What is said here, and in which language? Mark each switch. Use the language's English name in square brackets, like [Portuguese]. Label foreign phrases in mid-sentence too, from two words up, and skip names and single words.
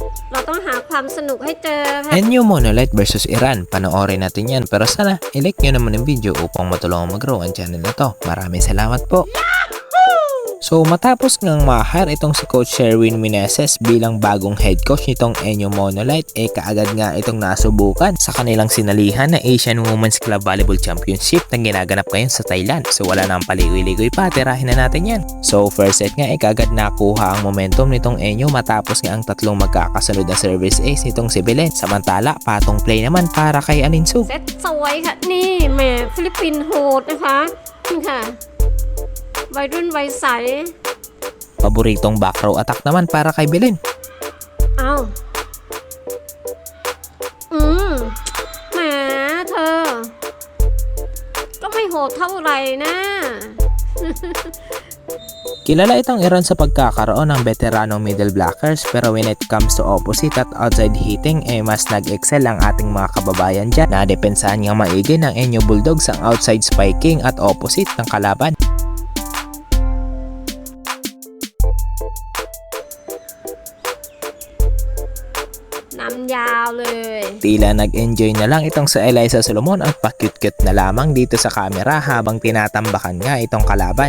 [Thai] เราต้องหาความสนุกให้เจอค่ะ [Filipino] NU Monolith versus Iran. Panoorin natin yan. Pero sana, i-like nyo naman yung video upang matulungan mag-grow ang channel na to. Maraming salamat po. So matapos ngang ma-hire itong si Coach Sherwin Meneses bilang bagong [English] head coach [Filipino] nitong NU Monolith, kaagad nga itong nasubukan sa kanilang sinalihan na Asian Women's Club Volleyball Championship na ginaganap ngayon sa Thailand. So wala nang paligoy-ligoy pa, tirahin na natin yan. So [English] first set [Filipino] nga kaagad nakuha ang momentum nitong NU matapos nga ang tatlong magkakasunod na [English] service ace [Filipino] nitong si Belen. Samantala, patong play naman para kay Alinsu. [Thai] เซตสวยค่ะนี่แหมฟิลิปปินส์โหดนะคะนี่ค่ะวัยรุ่นวัยใส [Filipino] Paboritong [English] back row attack [Filipino] naman para kay Belen. [Thai] เอาแหมเธอก็ไม่โหดเท่าไหร่นะ [Filipino] Kilala itong Iran sa pagkakaroon ng veteranong [English] middle blockers, [Filipino] pero [English] when it comes to opposite [Filipino] at [English] outside hitting, [Filipino] mas nag-excel ang ating mga kababayan dyan. Nadepensahan niyang maigi ng NU Bulldogs ang [English] outside spiking [Filipino] at opposite ng kalaban. Tila nag-enjoy na lang itong sa Eliza Solomon at pa-cute-cute na lamang dito sa camera habang tinatambakan nga itong kalaban.